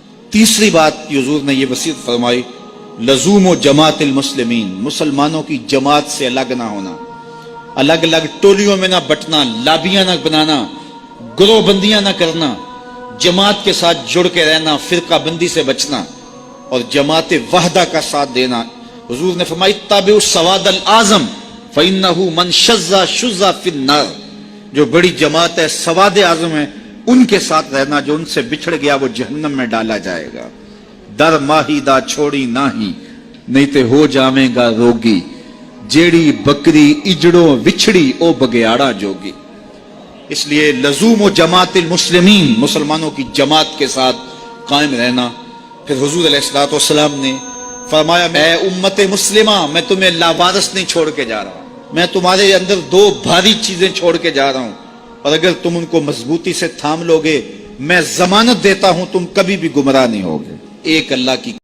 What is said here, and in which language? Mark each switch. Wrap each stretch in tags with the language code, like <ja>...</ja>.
<ur>تیسری بات کی حضور نے یہ وصیت فرمائی,</ur> <ar>لزوم و جماعت المسلمین,</ar> <ur>مسلمانوں کی جماعت سے الگ نہ ہونا, الگ الگ ٹولیوں میں نہ بٹنا, لابیاں نہ بنانا, گروہ بندیاں نہ کرنا, جماعت کے ساتھ جڑ کے رہنا, فرقہ بندی سے بچنا اور جماعت وحدہ کا ساتھ دینا. حضور نے فرمایا</ur> <ar>اتبعوا السواد الاعظم فانه من شذ شذ فی النار,</ar> <ur>جو بڑی جماعت ہے, سواد اعظم ہے, ان کے ساتھ رہنا, جو ان سے بچھڑ گیا وہ جہنم میں ڈالا جائے گا.</ur> <pa>در ماہی دا چھوڑی ناہی, نہیں تے ہو جاویں گا روگی, جیڑی بکری اجڑوں وچھڑی او بگیاڑا جوگی.</pa> <ur>اس لیے</ur> <ar>لزوم و جماعت المسلمین,</ar> <ur>مسلمانوں کی جماعت کے ساتھ قائم رہنا. پھر حضور علیہ الصلوۃ والسلام نے فرمایا, اے امت مسلمہ, میں تمہیں لاوارث نہیں چھوڑ کے جا رہا, میں تمہارے اندر 2 بھاری چیزیں چھوڑ کے جا رہا ہوں, اور اگر تم ان کو مضبوطی سے تھام لوگے میں ضمانت دیتا ہوں تم کبھی بھی گمراہ نہیں ہوگے. ایک اللہ کی</ur>